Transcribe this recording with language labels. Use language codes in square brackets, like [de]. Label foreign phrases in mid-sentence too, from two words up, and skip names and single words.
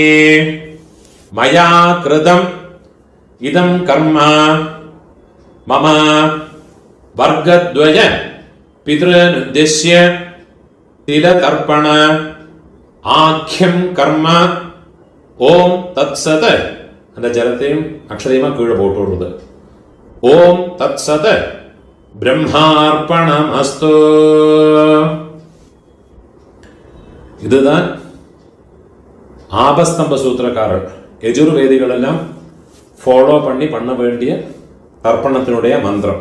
[sa] മയാ കൃതം ഇദം കർമ്മ മമ വർഗദ്വയ പിതൃനുദ്ദിശ്യ തിലതർപ്പണ ആഖ്യം കർമ്മ. ഓം തത്സത്. [ta] அந்த ஜலத்தையும் அக்ஷதையுமா கீழே போட்டு [sa] ॐ तत्सत् ब्रह्मार्पणम् अस्तु. [ta] இதுதான் ஆபஸ்தம்ப சூத்திரக்காரர் யஜுர்வேதிகள் எல்லாம் ஃபாலோ பண்ண வேண்டிய தர்ப்பணத்தினுடைய மந்திரம்.